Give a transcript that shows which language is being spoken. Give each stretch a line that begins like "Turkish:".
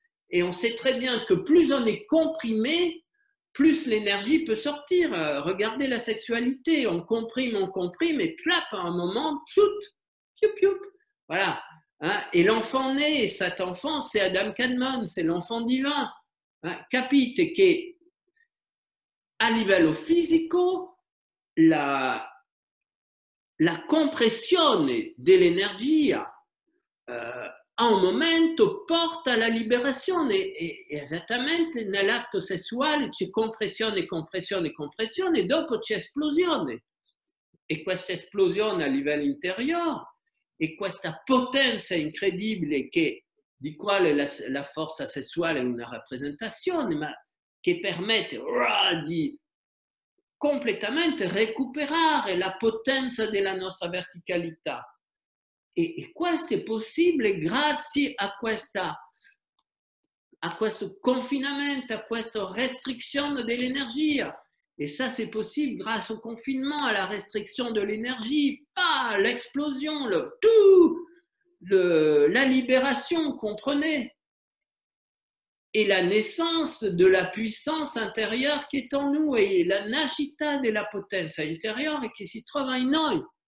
French: Et on sait très bien que plus on est comprimé, plus l'énergie peut sortir. Regardez la sexualité, on comprime, et plap, à un moment, tchout, voilà. Et l'enfant né, et cet enfant, c'est Adam Kadmon, c'est l'enfant divin.
Italian: Capite che a livello fisico la compressione dell'energia a un momento porta alla liberazione, e esattamente nell'atto sessuale c'è compressione, e dopo c'è esplosione, e questa esplosione a livello interiore e questa potenza incredibile di quale la forza sessuale è una rappresentazione, ma che permette di completamente recuperare la potenza della nostra verticalità. E questo è possibile grazie a questo confinamento, a questa restrizione dell'energia.
French: Et ça, c'est possible grâce au confinement, à la restriction de l'énergie, pas l'explosion, la libération, comprenez? Et la naissance de la puissance intérieure qui est en nous,
Italian: et la nascita della potenza intérieure qui si trova in noi.